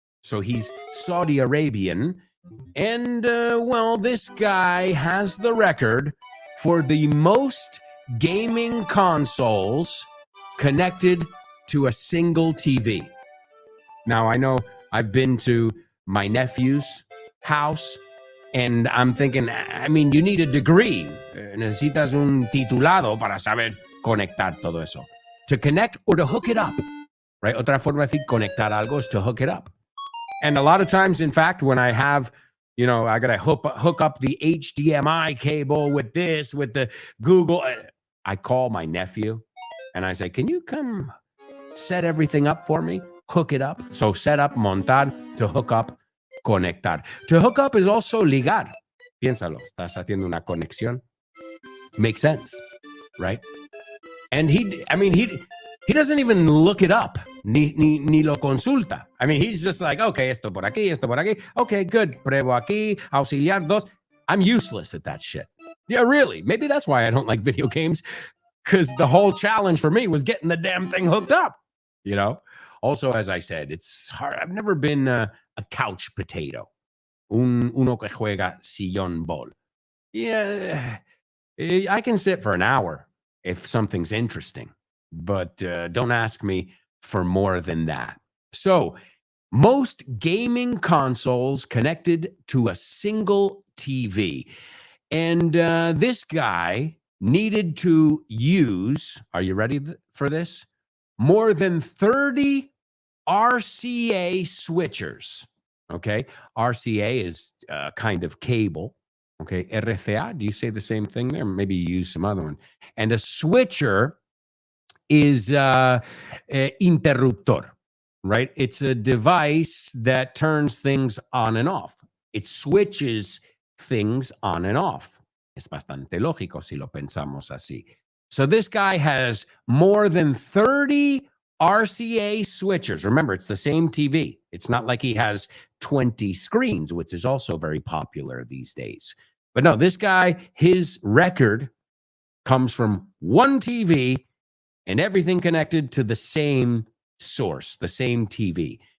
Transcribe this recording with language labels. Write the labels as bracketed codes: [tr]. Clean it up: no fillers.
[en] So he's Saudi Arabian. And, well, this guy has the record for the most gaming consoles connected to a single TV. Now, I know I've been to my nephew's house, and I'm thinking, I mean, you need a degree. [es] Necesitas un titulado para saber conectar todo eso. [en] To connect or to hook it up, right? [es] Otra forma de decir conectar algo [en] is to hook it up. And a lot of times, in fact, when I have, you know, I got to hook up the HDMI cable with this, with the Google, I call my nephew and I say, can you come set everything up for me? Hook it up. So set up, montar, to hook up, conectar. To hook up is also ligar. [es] Piénsalo, estás haciendo una conexión. [en] Makes sense, right? And he doesn't even look it up, [es] ni lo consulta. [en] I mean, he's just like, okay, [es] esto por aquí. [en] Okay, good. [es] Pruebo aquí, auxiliar dos. [en] I'm useless at that shit. Yeah, really. Maybe that's why I don't like video games, because the whole challenge for me was getting the damn thing hooked up, you know? Also, as I said, it's hard. I've never been a couch potato. [es] Uno que juega sillón bol. [en] Yeah, I can sit for an hour if something's interesting, but don't ask me for more than that. So, most gaming consoles connected to a single TV. And this guy needed to use, are you ready for this? More than 30 RCA switchers. Okay. RCA is kind of cable. Okay. RCA, do you say the same thing there? Maybe you use some other one. And a switcher is interruptor, right? It's a device that turns things on and off. It switches things on and off. [es] Es bastante lógico si lo pensamos así. [en] So this guy has more than 30 RCA switchers. Remember, it's the same TV. It's not like he has 20 screens, which is also very popular these days. But no, this guy, his record comes from one TV and everything connected to the same source, the same TV.